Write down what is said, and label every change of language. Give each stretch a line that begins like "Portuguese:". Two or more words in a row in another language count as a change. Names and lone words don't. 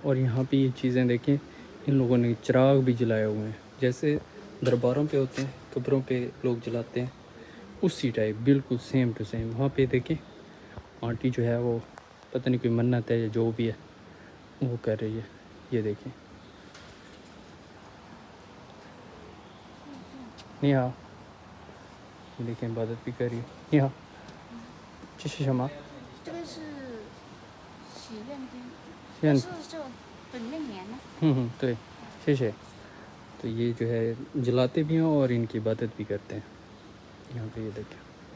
Urdu: اور یہاں پہ یہ چیزیں دیکھیں, ان لوگوں نے چراغ بھی جلائے ہوئے ہیں, جیسے درباروں پہ ہوتے ہیں, قبروں پہ لوگ جلاتے ہیں, اسی ٹائپ بالکل
English: same to same.
Urdu: وہاں پہ دیکھیں آنٹی جو ہے وہ پتہ نہیں کوئی منت ہے یا جو بھی ہے وہ کر رہی ہے. یہ دیکھیں, نہیں ہاں, یہ دیکھیں عبادت بھی کر رہی ہے. نہیں ہاں,
Persian: چش شما
Chinese: 这个是许愿灯，愿就本命年呢。对，谢谢.
Urdu: تو یہ جو ہے جلاتے بھی ہیں اور ان کی عبادت بھی کرتے ہیں. یہاں پہ یہ دیکھیں,